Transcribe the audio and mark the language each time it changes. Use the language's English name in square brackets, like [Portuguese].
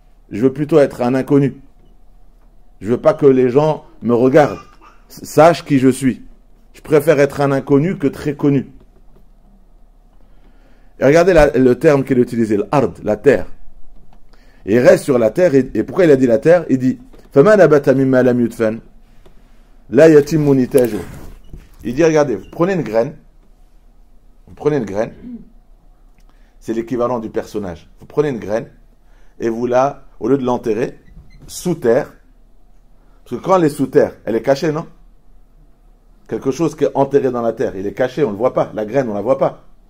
[French] Je veux plutôt être un inconnu. Je veux pas que les gens me regardent, sachent qui je suis. Je préfère être un inconnu que très connu. Et regardez le terme qu'il a utilisé, l'ard, la terre. Et il reste sur la terre, et pourquoi il a dit la terre? Il dit [Arabic] فَمَا نَبَتَ مِمَّا لَمْ يُدْفَنْ لَا يَتِمُّ نِتَاجُهُ. [French] Il dit, regardez, vous prenez une graine, c'est l'équivalent du personnage. Vous prenez une graine, et vous au lieu de l'enterrer, sous terre, parce que quand elle est sous terre, elle est cachée, non? Quelque chose qui est enterré dans la terre, il est caché, on ne le voit pas, la graine, on ne la voit pas.